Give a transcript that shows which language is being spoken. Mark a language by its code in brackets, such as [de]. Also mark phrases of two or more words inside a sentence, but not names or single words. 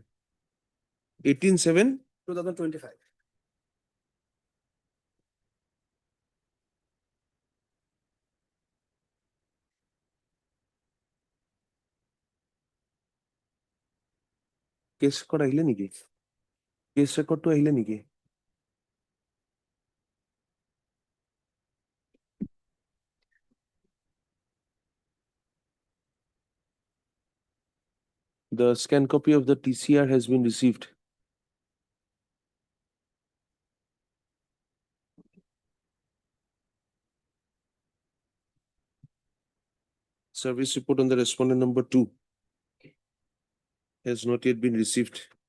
[as] 18/7? 2025. [en] Case record [as] আহিলে নেকি? [en] Case record [as] to আহিলে নেকি? [en] The scan copy of the TCR has been received. Service report on the respondent number 2 has not yet been received.